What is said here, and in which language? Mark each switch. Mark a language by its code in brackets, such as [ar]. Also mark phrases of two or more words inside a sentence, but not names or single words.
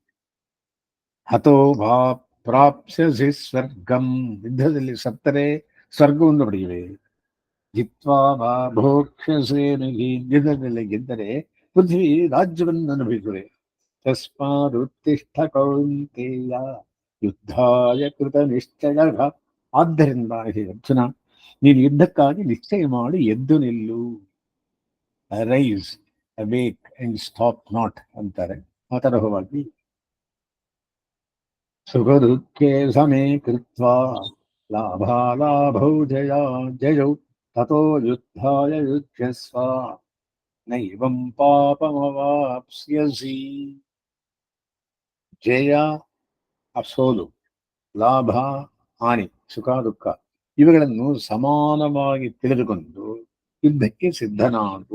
[sa] ಹತೋ ಭಾ ಪ್ರಾಪ್ಸ್ಯಸಿ ಸ್ವರ್ಗಂ. [kn] ಯುದ್ಧದಲ್ಲಿ ಸತ್ತರೆ ಸ್ವರ್ಗವನ್ನು ಪಡೆಯುವೆ. [sa] ಜಿತ್ವಾ ವಾ ಭೋಕ್ಷ್ಯಸೇ ನಿಧಿ, [kn] ಯುದ್ಧದಲ್ಲಿ ಗೆದ್ದರೆ ಪೃಥ್ವಿ ರಾಜ್ಯವನ್ನು ಅನುಭವಿಸುವೆ. [sa] ತಸ್ಮಾದುತ್ತಿಷ್ಠ ಕೌಂತೆಯ ಯುದ್ಧಾಯ ಕೃತ ನಿಶ್ಚಯ. [kn] ಆದ್ದರಿಂದ ಹೇ ಅರ್ಜುನ, ನೀನು ಯುದ್ಧಕ್ಕಾಗಿ ನಿಶ್ಚಯ ಮಾಡಿ ಎದ್ದು ನಿಲ್ಲು. [en] rise, awake and stop not ಅಂತಾರೆ. [kn] ಆ ತರಹವಾಗಿ [sa] ಸುಖ ದುಃಖೇ ಸಮೇ ಕೃತ್ವಾ ಲಾಭಾಲಾಭೌ ಜಯ ಜಯೌ ತಥೋ ಯುದ್ಧಾಯ ಯುಜ್ಯಸ್ವ ನೈವಂ ಪಾಪಮವಾಪ್ಸ್ಯಸಿ. [kn] ಜಯ ಸೋಲು, ಲಾಭ ಹಾನಿ, ಸುಖ ದುಃಖ ಇವುಗಳನ್ನು ಸಮಾನವಾಗಿ ತಿಳಿದುಕೊಂಡು ಯುದ್ಧಕ್ಕೆ ಸಿದ್ಧನಾಗು.